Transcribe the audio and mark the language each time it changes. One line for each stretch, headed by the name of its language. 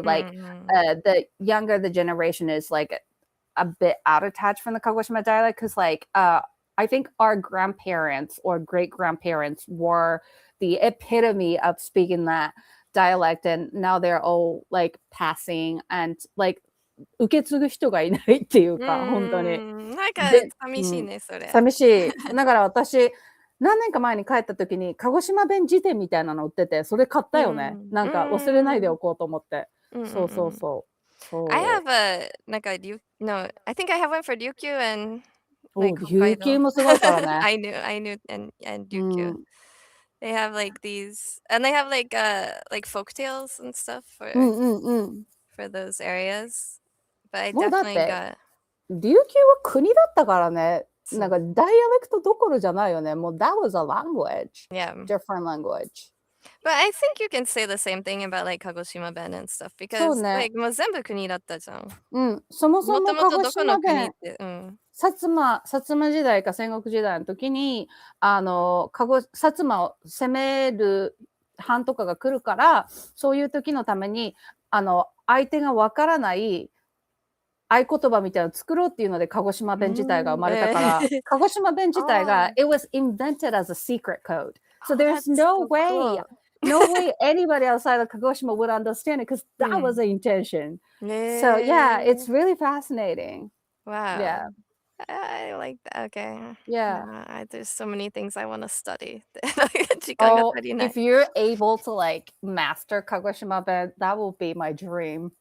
English: Like the younger the generation is like a bit out of touch from the Kagoshima dialect, because like I think our grandparents or great grandparents were the epitome of speaking that dialect, and now they're all like passing, and like
Japanese: 受け継ぐ人がいないっていうか、本当に。なんか寂しいね、それ。寂しい。だから私、何年か前に帰った時に、鹿児島弁辞典みたいなの売ってて、それ買ったよね。なんか忘れないでおこうと思って。そうそうそう。
English: I have a, なんか、no, I think I have one for Ryukyu and like
Japanese: Ryukyu もすごいからね。
English: I knew, and Ryukyu. They have like these, and they have like folk tales and stuff for those areas. But I definitely got.
Japanese: 琉球は国だったからね。なんかダイアレクトどころじゃないよね。もう
English: that was a language. Yeah. Different language. But I think you can say the same thing about like Kagoshima Ben and stuff, because like
Japanese: もう全部国だったじゃん。そもそも鹿児島弁、もともとどこの国って、薩摩時代か戦国時代の時に薩摩を攻める藩とかが来るから、そういう時のために相手がわからない合言葉みたいなの作ろうっていうので鹿児島弁自体が生まれたから、鹿児島弁自体が
English: it was invented as a secret code. So there's no way anybody outside of Kagoshima would understand it, because that was the intention. So yeah, it's really fascinating. Wow. Yeah. I like that. Okay. Yeah. There's so many things I want to study. If you're able to like master Kagoshima Ben, that will be my dream.